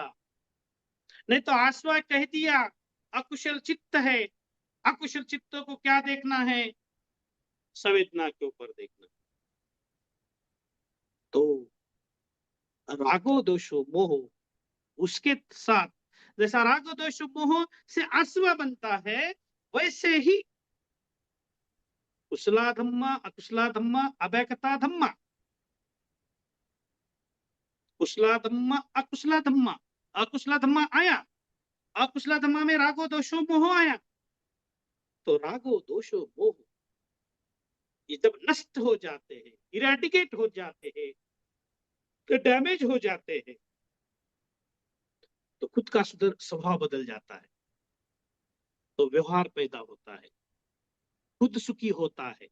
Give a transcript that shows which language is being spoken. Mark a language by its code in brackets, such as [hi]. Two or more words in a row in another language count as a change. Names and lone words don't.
[hi] नहीं तो आसवा कह दिया अकुशल चित्त है, अकुशल चित्तों को क्या देखना है, संवेदना के ऊपर देखना। तो [pi] रागो दोषो मोह, [hi] उसके साथ जैसा [pi] रागो दोषो मोह [hi] से आसवा बनता है, वैसे ही [pi] कुशला धम्मा अकुशला धम्मा अवैकता धम्मा, कुशला धम्मा अकुशला धम्मा, अकुशला धम्मा [hi] आया, [pi] अकुशला धम्मा [hi] में [pi] रागो दोषो मोह [hi] आया, तो [pi] रागो दोषो मोह [hi] ये जब नष्ट हो जाते हैं, इरेडिकेट हो जाते हैं, तो डैमेज हो जाते हैं, तो खुद का सुधर स्वभाव बदल जाता है, तो व्यवहार पैदा होता है, खुद सुखी होता है।